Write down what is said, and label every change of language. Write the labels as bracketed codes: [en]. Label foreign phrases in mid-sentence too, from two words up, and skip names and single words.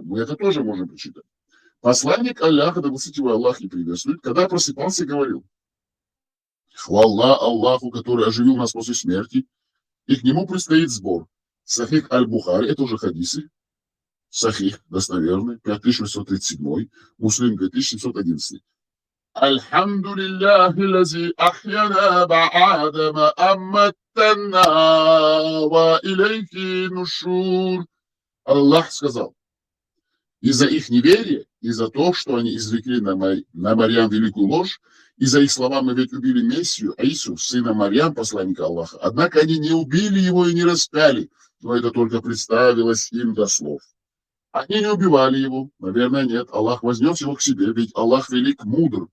[ru] Мы это тоже можем прочитать. Посланник Аллаха, да благословит его Аллах и приветствует, когда просыпался, говорил, хвала Аллаху, который оживил нас после смерти, и к нему предстоит сбор. Сахих аль-Бухари, это уже хадисы. Сахих, достоверный, 5637, Муслим 2711. [ar] الحمد لله الذي أحيانا بعد ما أماتنا وإليه النشور. [ru] Аллах сказал, из-за их неверия, из-за того, что они извлекли на Марьям великую ложь, из-за их слова мы ведь убили Мессию, Аису, сына Марьям, посланника Аллаха. Однако они не убили его и не распяли, но это только представилось им до слов. Они не убивали его, наверное, нет. Аллах вознес его к себе, ведь Аллах велик, мудр.